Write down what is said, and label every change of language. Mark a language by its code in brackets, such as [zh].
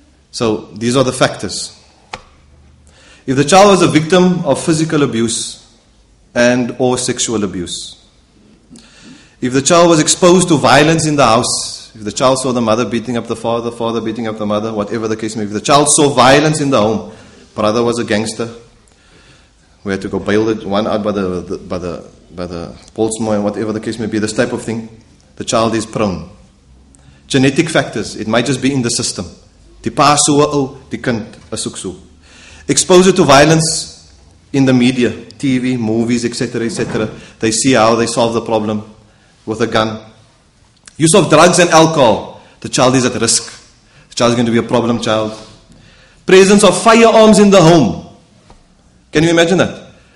[en] So these are the factors. If the child was a victim of physical abuse and or sexual abuse, if the child was exposed to violence in the house, if the child saw the mother beating up the father beating up the mother, whatever the case may be, if the child saw violence in the home, brother was a gangster, we had to go bail the one out by the Polsmoor and whatever the case may be, this type of thing, the child is prone. Genetic factors, it might just be in the system. [af] Die pa so ou, die kind is ook so. [en] Exposure to violence in the media, TV, movies, etc., etc. They see how they solve the problem with a gun. Use of drugs and alcohol, the child is at risk. The child is going to be a problem child. Presence of firearms in the home. Can you imagine that?